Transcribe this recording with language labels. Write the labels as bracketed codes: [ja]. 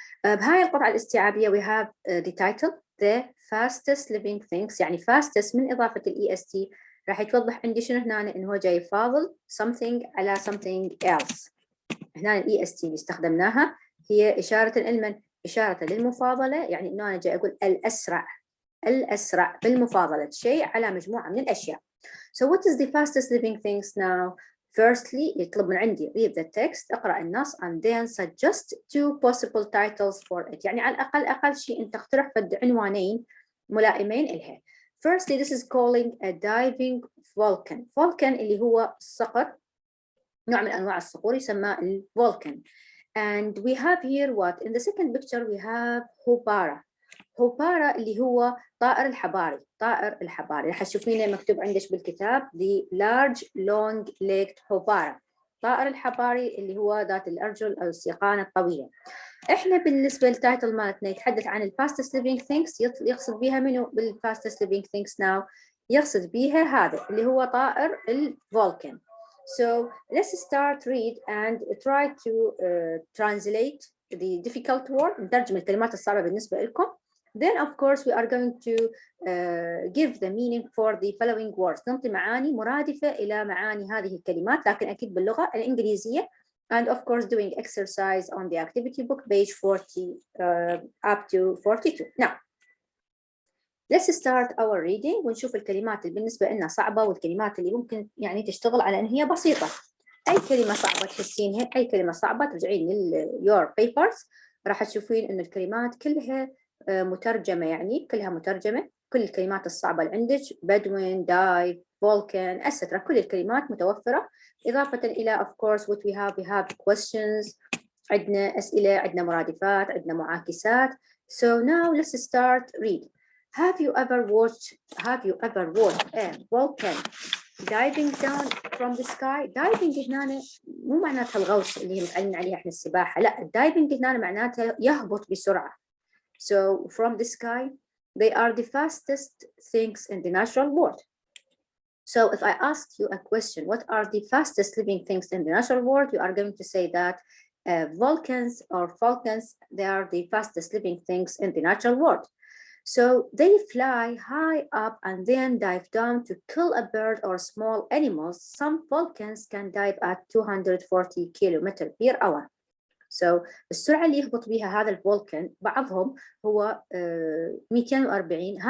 [ar] بهاي القطعة الاستيعابية [en] we have the title the fastest living things. [ar] يعني fastest من إضافة ال EST راح يتوضح عندي شنو هنا إنه هو جاي يفاضل something على [en] something else. [ar] هنا ال EST اللي استخدمناها هي إشارة لمن؟ إشارة للمفاضلة، يعني إنه أنا جاي أقول الأسرع بالمفاضلة شيء على مجموعة من الأشياء. [en] So what is the fastest living things now? Firstly [ar] يطلب من عندي [en] read the text [ar] اقرأ النص [en] and then suggest two possible titles for it. [ar] يعني على الأقل أقل شيء أنت اقترح فد عنوانين ملائمين إلها. [en] Firstly this is calling a diving volcan. [ar] Volcan اللي هو صقر، نوع من أنواع الصقور يسمى الفولكان. [en] And we have here what? In the second picture we have Hoopara. [ar] Hoopara اللي هو طائر الحباري. طائر الحباري راح تشوفينه مكتوب عندك بالكتاب [en] the large long-legged Hoopara. [ar] طائر الحباري اللي هو ذات الأرجل أو السيقان الطويلة. إحنا بالنسبة للتايتل مالتنا يتحدث عن ال [en] fastest living things. [ar] يقصد بها منو بال [en] fastest living things now؟ [ar] يقصد بها هذا اللي هو طائر الفولكان. [en] So let's start read and try to translate the difficult word. [ar] نترجم الكلمات الصعبة بالنسبة لكم. [en] Then of course we are going to give the meaning for the following words. [ar] نعطي معاني مرادفة إلى معاني هذه الكلمات لكن أكيد باللغة الإنجليزية. [en] And of course doing exercise on the activity book page 40 up to 42. Now let's start our reading [ar] ونشوف الكلمات اللي بالنسبة لنا صعبة والكلمات اللي ممكن يعني تشتغل على أن هي بسيطة. أي كلمة صعبة تحسينها، أي كلمة صعبة ترجعين [en] your papers [ar] راح تشوفين إن الكلمات كلها مترجمة، يعني كلها مترجمة. كل الكلمات الصعبة اللي عندك بدوين، دايف، فولكان، etc. كل الكلمات متوفرة. إضافة إلى [en] of course what we have questions. [ar] عندنا أسئلة، عندنا مرادفات، عندنا معاكسات. [en] So now let's start read. Have you ever watched a volcano diving down from the sky? [ar] Diving هنا مو معناتها الغوص اللي هي متعلمين عليها احنا السباحة، لا الدايفنج هنا معناتها يهبط بسرعة. [en] So from the sky they are the fastest things in the natural world. So if I asked you a question, what are the fastest living things in the natural world? You are going to say that volcans or falcons, they are the fastest living things in the natural world. So they fly high up and then dive down to kill a bird or small animals. Some volcans can dive at 240 kilometers per hour. [ar] So السرعة اللي يهبط بها هذا الفولكان بعضهم هو 240.